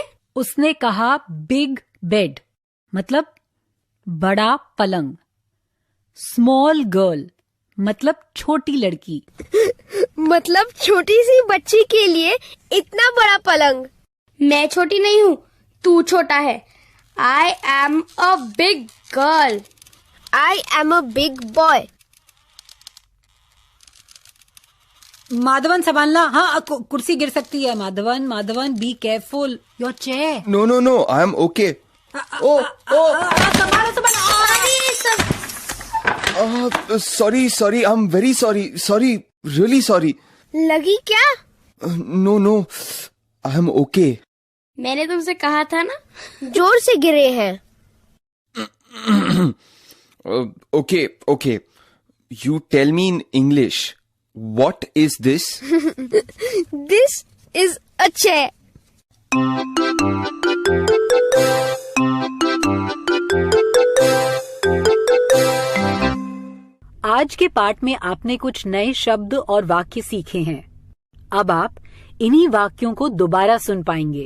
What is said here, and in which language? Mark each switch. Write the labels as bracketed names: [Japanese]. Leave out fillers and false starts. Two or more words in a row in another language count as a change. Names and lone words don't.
[Hindi] उसने कहा [English] big bed, [Hindi] मतलब बड़ा पलंग। [English] small girl [Hindi] मतलब छोटी लड़की। मतलब छोटी सी बच्ची के लिए इतना बड़ा पलंग। मैं छोटी नहीं हूँ, तू छोटा है। [English] I am a big girl. I am a big boy. [Hindi] माधवन संभालना। हाँ, कुर्सी गिर सकती है। [English] Madhavan, be careful, your chair. No, I am okay. Sorry, I am very sorry, really sorry. [Hindi] लगी क्या? [English] No, I am okay. [Hindi] मैंने तुमसे कहा था ना, जोर से गिरे हैं। [English] Okay. You tell me in English. What is this? This is a chair. [Hindi] आज के पाठ में आपने कुछ नए शब्द और वाक्य सीखे हैं। अब आप इन्हीं वाक्यों को दोबारा सुन पाएंगे।